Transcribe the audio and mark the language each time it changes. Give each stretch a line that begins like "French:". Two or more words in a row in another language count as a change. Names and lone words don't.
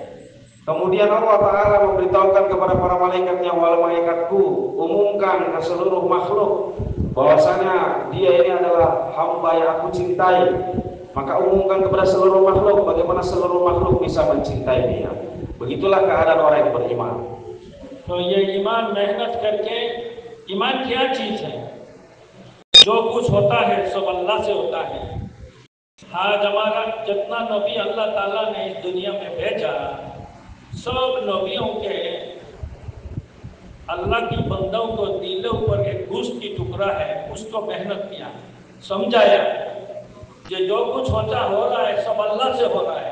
Malay: Kemudian Allah Ta'ala memberitahukan kepada para malaikatnya, wal malaikatku, umumkan ke seluruh makhluk bahwasanya dia ini adalah hamba yang aku cintai. Maka umumkan kepada seluruh makhluk bagaimana seluruh makhluk bisa mencintai dia. Begitulah keadaan orang yang beriman.
Hindi: तो ये ईमान मेहनत करके, ईमान क्या चीज है? जो कुछ होता है सब अल्लाह से होता है। आज हमारा जितना नबी अल्लाह ताला ने इस दुनिया में भेजा, सब नबियों के अल्लाह की बंदों को दिलों पर एक घूस की टुकड़ा है, उसको मेहनत किया, समझाया कि जो कुछ होता हो रहा है सब अल्लाह से हो रहा है।